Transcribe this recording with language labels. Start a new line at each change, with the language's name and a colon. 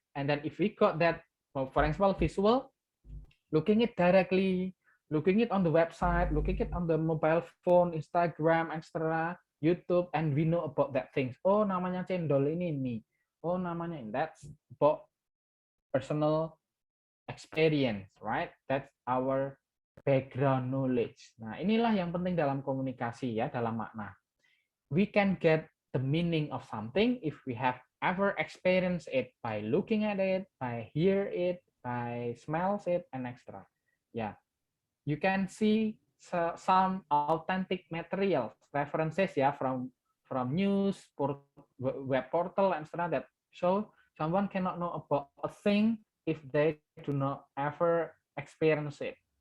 English: And then if we got that, for example, visual, looking it directly, looking it on the website, looking it on the mobile phone, Instagram, etc., YouTube, and we know about that things.
Indonesian: Oh, namanya cendol ini. Oh, namanya ini.
English: That's about personal experience, right? That's our background knowledge.
Indonesian: Nah, inilah yang penting dalam komunikasi ya, dalam makna.
English: We can get the meaning of something if we have ever experienced it by looking at it, by hear it, by smells it, and extra. Yeah, you can see some authentic materials, references, yeah, from news, web portal, and extra that show someone cannot know about a thing if they do not ever experience it.